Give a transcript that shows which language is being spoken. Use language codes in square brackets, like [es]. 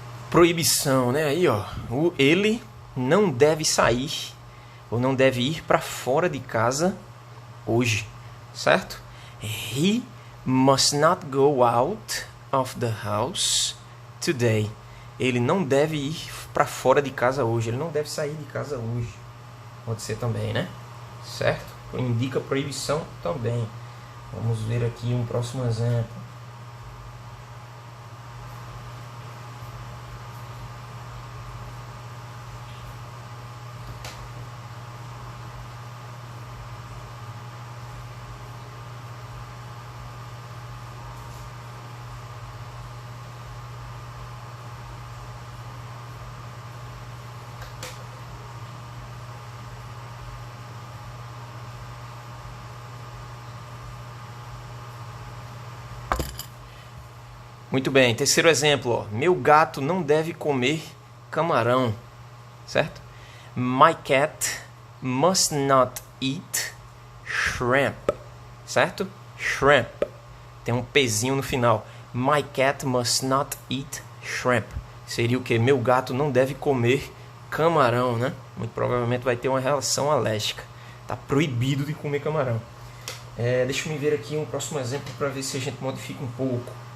[pt] Proibição, né? Aí, ó, ele não deve sair ou não deve ir para fora de casa hoje, certo? [en] He must not go out of the house today. [pt] Ele não deve ir para fora de casa hoje. Ele não deve sair de casa hoje. Pode ser também, né? Certo? Indica proibição também. Vamos ver aqui um próximo exemplo. Muito bem, terceiro exemplo, ó. Meu gato não deve comer camarão, certo? [en] My cat must not eat shrimp, certo? [pt] Shrimp, tem um pezinho no final. [en] My cat must not eat shrimp. [pt] Seria o que? Meu gato não deve comer camarão, né? Muito provavelmente vai ter uma reação alérgica. Tá proibido de comer camarão. Deixa eu me ver aqui um próximo exemplo para ver se a gente modifica um pouco.